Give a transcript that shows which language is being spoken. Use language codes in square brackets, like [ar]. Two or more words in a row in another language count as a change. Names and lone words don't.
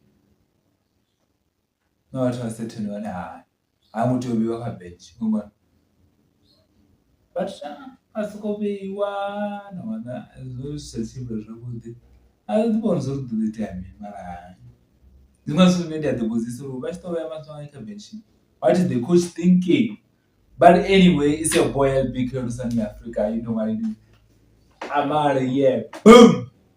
[ve] Na vhathu vha certain vhane hai a ngo tea u vheiwa kha bench. Ṅwana. But a sokou vheiwa na wana zwo si tsha tshimbila zwavhuḓi. A ri ḓi vhona zwo ri ḓo itea mini mara hai. Zwiṅwe zwithu zwine ndi a ḓi vhudzisa uri vha tshi tou vhea Maswangani kha bench, [en] what is the coach thinking? But anyway, it's your boy LBK representing Africa. You know what it is. Amale, yeah. Boom!